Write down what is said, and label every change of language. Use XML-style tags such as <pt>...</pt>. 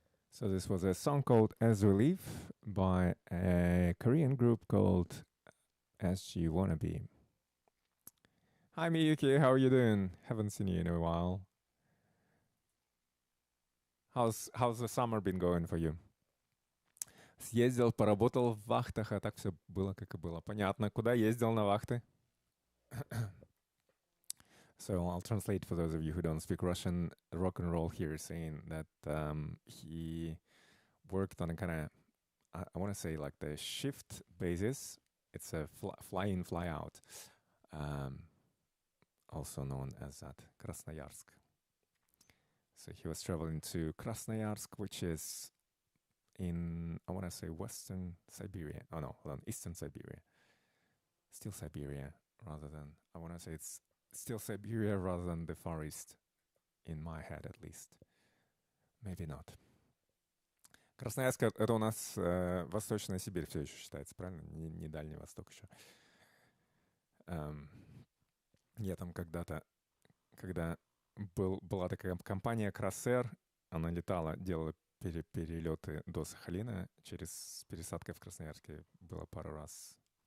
<en>So this was a song called As Relief by a Korean group called SG Wannabe. Hi Miyuki, how are you doing? Haven't seen you in a while. How's the summer been going for you?</en> <ru>Съездил, поработал в вахтах, а так все было, как и было. Понятно. Куда ездил на вахты?</ru> <en>So I'll translate for those of you who don't speak Russian. Rock and roll here saying that he worked on a kind of, I want to say like the shift basis. It's a fly in, fly out, also known as that Krasnoyarsk. So he was traveling to Krasnoyarsk, which is in, I want to say Western Siberia. Oh no, hold on, Eastern Siberia. Still Siberia rather than, I want to say it's still Siberia rather than the Far East, in my head at least. Maybe not.</en> <ru>Красноярск — это у нас Восточная Сибирь все еще считается, правильно? Не Дальний Восток еще. Я там когда-то, когда была такая компания Красер, она летала, делала перелеты до Сахалина, с пересадкой в Красноярске было пару раз.</ru>